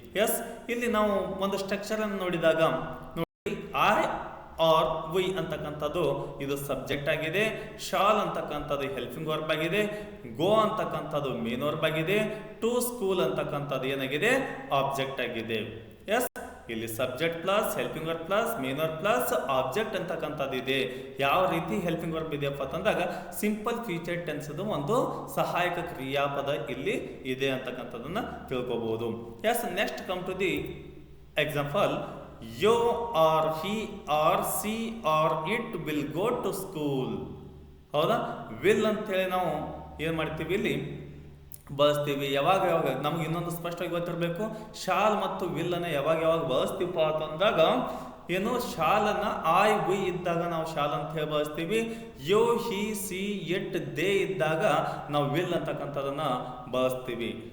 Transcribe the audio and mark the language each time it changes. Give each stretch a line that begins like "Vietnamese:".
Kannada: S, ಇಲ್ಲಿ ನಾವು ಒಂದು ಸ್ಟ್ರಕ್ಚರ್ ಅನ್ನು ನೋಡಿದಾಗ ನೋಡಿ, ಐ ಆರ್ ವಿ ಅಂತಕ್ಕಂಥದ್ದು ಇದು ಸಬ್ಜೆಕ್ಟ್ ಆಗಿದೆ, ಶಾಲ್ ಅಂತಕ್ಕಂಥದ್ದು ಹೆಲ್ಪಿಂಗ್ ವರ್ಬ್ ಆಗಿದೆ, ಗೋ ಅಂತಕ್ಕಂಥದ್ದು ಮೇನ್ ವರ್ಬ್ ಆಗಿದೆ, ಟು ಸ್ಕೂಲ್ ಅಂತಕ್ಕಂಥದ್ದು ಏನಾಗಿದೆ, ಆಬ್ಜೆಕ್ಟ್ ಆಗಿದೆ. ಎಸ್, ಇಲ್ಲಿ subject plus helping verb plus main verb plus object ಅಂತಕ್ಕಂಥದ್ದು ಇದೆ. ಯಾವ ರೀತಿ ಹೆಲ್ಪಿಂಗ್ ವರ್ಬ್ ಇದೆಯಪ್ಪ ಅಂತಂದಾಗ ಸಿಂಪಲ್ ಫ್ಯೂಚರ್ ಟೆನ್ಸ್ ಒಂದು ಸಹಾಯಕ ಕ್ರಿಯಾಪದ ಇಲ್ಲಿ ಇದೆ ಅಂತಕ್ಕಂಥದ್ದನ್ನ ತಿಳ್ಕೊಬಹುದು.
English: Yes, next come to the example. You or he or she or it will go to school.
Kannada: ಹೌದಾ? ವಿಲ್ ಅಂತೇಳಿ ನಾವು ಏನು ಮಾಡ್ತೀವಿ, ಇಲ್ಲಿ ಬಳಸ್ತೀವಿ. ಯಾವಾಗ ನಮ್ಗೆ ಇನ್ನೊಂದು ಸ್ಪಷ್ಟವಾಗಿ ಗೊತ್ತಿರಬೇಕು, ಶಾಲ್ ಮತ್ತು ವಿಲ್ ಅನ್ನು ಯಾವಾಗ ಬಳಸ್ತೀವಪ್ಪ ಅಂತಂದಾಗ ಏನು ಶಾಲನ್ನ ಆಯ್ ವಿ ಇದ್ದಾಗ ನಾವು ಶಾಲ್ ಅಂತ ಹೇಳಿ ಬಳಸ್ತೀವಿ. ಯೋ ಹಿ ಸಿ ಇಟ್ ದೇ ಇದ್ದಾಗ ನಾವು ವಿಲ್ ಅಂತಕ್ಕಂಥದನ್ನ ಬಳಸ್ತೀವಿ.